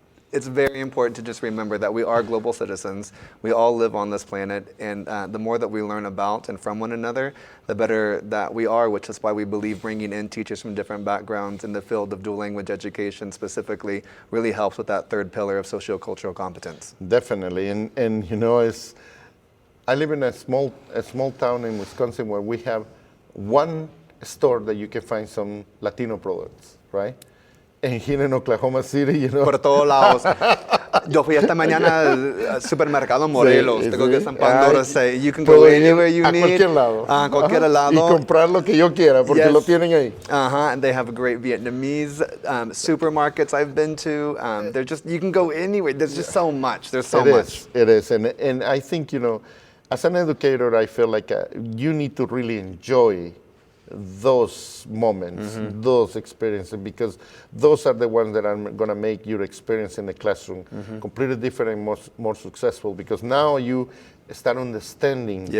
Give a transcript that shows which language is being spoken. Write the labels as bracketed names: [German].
[English] it's very important to just remember that we are global citizens. We all live on this planet, and the more that we learn about and from one another, the better that we are, which is why we believe bringing in teachers from different backgrounds in the field of dual language education specifically really helps with that third pillar of sociocultural competence. Definitely, and you know, I live in a small town in Wisconsin where we have one store that you can find some Latino products, right? And here in Oklahoma City, you know. [Spanish] Por todos lados. Yo fui esta mañana al supermercado Morelos. Sí, Tengo que sí. San Pandora. [English] Say, you can go anywhere you need. [Spanish] A cualquier lado. A cualquier lado. Y comprar lo que yo quiera, porque [English] Yes. [Spanish] lo tienen ahí. [English] And they have great Vietnamese supermarkets I've been to. They're just, you can go anywhere. There's just so much. There's so much. It is. And I think, you know, as an educator, I feel like you need to really enjoy those moments, those experiences, because those are the ones that are going to make your experience in the classroom completely different and more successful, because now you start understanding,